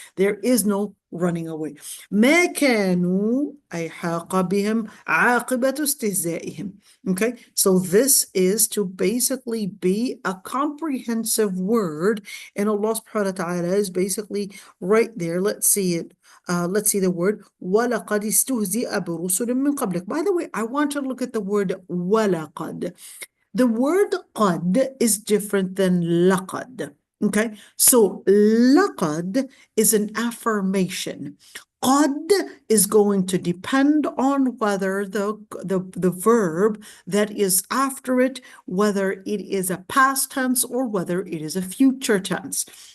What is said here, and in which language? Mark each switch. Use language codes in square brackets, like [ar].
[en] There is no running away. [ar] ما كانوا أي حاق بهم عاقبة استهزائهم. [en] Okay, so this is to basically be a comprehensive word, and Allah subhanahu wa ta'ala is basically right there. Let's see it. Let's see the word [ar] وَلَقَدْ اسْتُهْزِئَ بِرُسُلٍ مِّن قَبْلِكَ. [en] By the way, I want to look at the word وَلَقَدْ. The word قَدْ is different than لَقَدْ. Okay, so لَقَدْ is an affirmation. قَدْ is going to depend on whether the verb that is after it, whether it is a past tense or whether it is a future tense.